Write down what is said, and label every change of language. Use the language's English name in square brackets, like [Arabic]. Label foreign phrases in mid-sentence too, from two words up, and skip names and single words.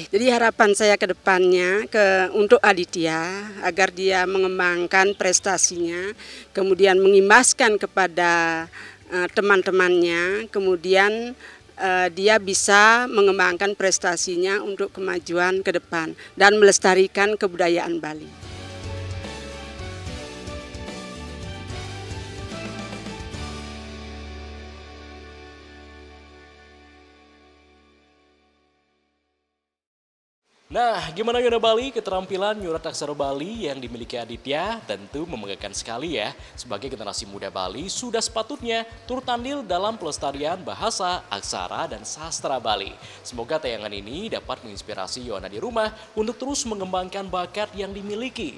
[Indonesian] Jadi harapan saya ke depannya untuk Aditya agar dia mengembangkan prestasinya, kemudian mengimbaskan kepada teman-temannya, kemudian dia bisa mengembangkan prestasinya untuk kemajuan ke depan dan melestarikan kebudayaan Bali. Nah, gimana Yona Bali? Keterampilan nyurat aksara Bali yang dimiliki Aditya tentu membanggakan sekali ya. Sebagai generasi muda Bali, sudah sepatutnya turut andil dalam pelestarian bahasa, aksara, dan sastra Bali. Semoga tayangan ini dapat menginspirasi Yona di rumah untuk terus mengembangkan bakat yang dimiliki.